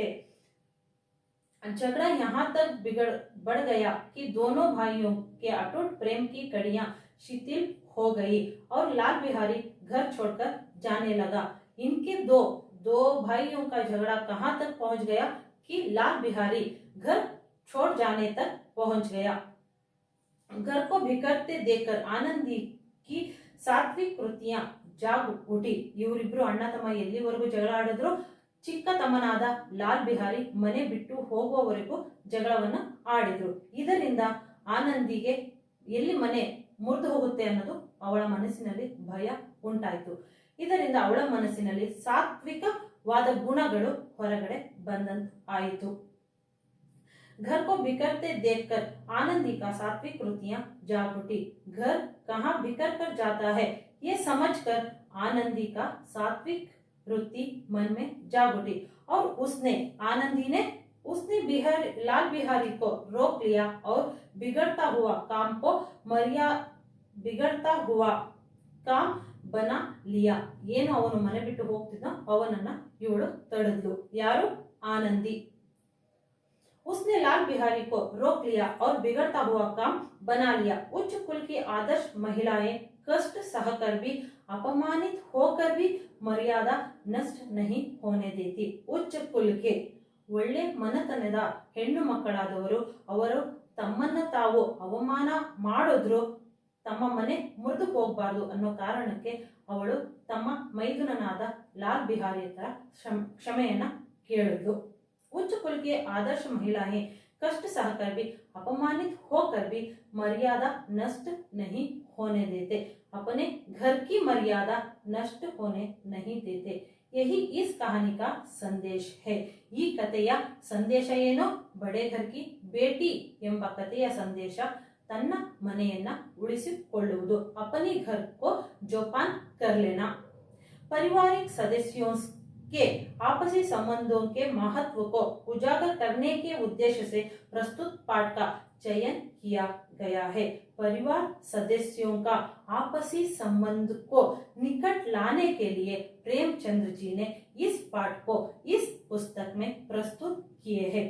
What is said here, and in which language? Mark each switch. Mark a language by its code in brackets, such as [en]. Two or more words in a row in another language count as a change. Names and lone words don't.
[hi] झगड़ा यहाँ तक बढ़ गया कि दोनों भाइयों के अटूट प्रेम की कड़ियां शिथिल हो गई और लाल बिहारी घर छोड़कर जाने लगा। इनके दो भाइयों का झगड़ा कहाँ तक पहुंच गया कि लाल बिहारी घर छोड़ जाने तक पहुंच गया। घर को बिखरते देखकर आनंदी की सात्विक कृतियां जाग उठी। [kn] ಇವರಿಬ್ರು ಅಣ್ಣ ತಮ್ಮ ಎಲ್ಲಿವರೆಗೂ ಜಗಳ ಆಡಿದ್ರು, ಚಿಕ್ಕ ತಮ್ಮನಾದ ಲಾಲ್ ಬಿಹಾರಿ ಮನೆ ಬಿಟ್ಟು ಹೋಗುವವರೆಗೂ ಜಗಳವನ್ನ ಆಡಿದ್ರು। ಇದರಿಂದ ಆನಂದಿಗೆ ಎಲ್ಲಿ ಮನೆ ಮುರಿದು ಹೋಗುತ್ತೆ ಅನ್ನೋದು ಅವಳ ಮನಸ್ಸಿನಲ್ಲಿ ಭಯ ಉಂಟಾಯಿತು। ಇದರಿಂದ ಅವಳ ಮನಸ್ಸಿನಲ್ಲಿ ಸಾತ್ವಿಕವಾದ ಗುಣಗಳು ಹೊರಗಡೆ ಬಂದಂತಾಯಿತು। [hi] घर को बिखरते देखकर आनंदी का सात्विक कृतियां जाग उठी। घर कहाँ बिखर कर जाता है ये समझकर आनंदी का सात्विक वृत्ति मन में जाग उठी और आनंदी ने लाल बिहारी को रोक लिया और बिगड़ता हुआ काम बना लिया। [kn] ಏನು ಅವನು ಮನೆ ಬಿಟ್ಟು ಹೋಗ್ತಿದ್ದ ಅವನನ್ನ ಇವಳು ತಡೆದ್ಲು। ಯಾರು? [hi] आनंदी। उसने लाल बिहारी को रोक लिया और बिगड़ता हुआ काम बना लिया। उच्च कुल की आदर्श महिलाएं कष्ट सहकर भी, अपमानित होकर भी मर्यादा नष्ट नहीं होने देती। उच्च कुल के [kn] ಒಳ್ಳೆ ಮನತನದ ಹೆಣ್ಣು ಮಕ್ಕಳಾದವರು ಅವರು ತಮ್ಮನ್ನ ತಾವು ಅವಮಾನ ಮಾಡಿದ್ರು ತಮ್ಮ ಮನೆ ಮುರಿದು ಹೋಗಬಾರದು ಅನ್ನೋ ಕಾರಣಕ್ಕೆ ಅವಳು ತಮ್ಮ ಮೈದುನನಾದ ಲಾಲ್ ಬಿಹಾರಿ ಹತ್ರ ಕ್ಷಮೆಯನ್ನ ಕೇಳಿದ್ಲು। [hi] उच्च कुल के आदर्श महिलाएं कष्ट सहकर भी, अपमानित होकर भी मर्यादा नष्ट नहीं होने देते। अपने घर की मर्यादा नष्ट होने नहीं देते। यही इस कहानी का संदेश है। [kn] ಈ ಕಥೆಯ ಸಂದೇಶ ಏನು? ಬಡೆ घर की बेटी ಎಂಬ ಕಥೆಯ ಸಂದೇಶ ತನ್ನ ಮನೆಯನ್ನ ಉಳಿಸಿಕೊಳ್ಳುವುದು। [hi] अपने घर को जोपान कर लेना। पारिवारिक सदस्यों के आपसी संबंधों के महत्व को उजागर करने के उद्देश्य से प्रस्तुत पाठ का चयन किया गया है। परिवार सदस्यों का आपसी संबंध को निकट लाने के लिए प्रेमचंद जी ने इस पाठ को इस पुस्तक में प्रस्तुत किए हैं।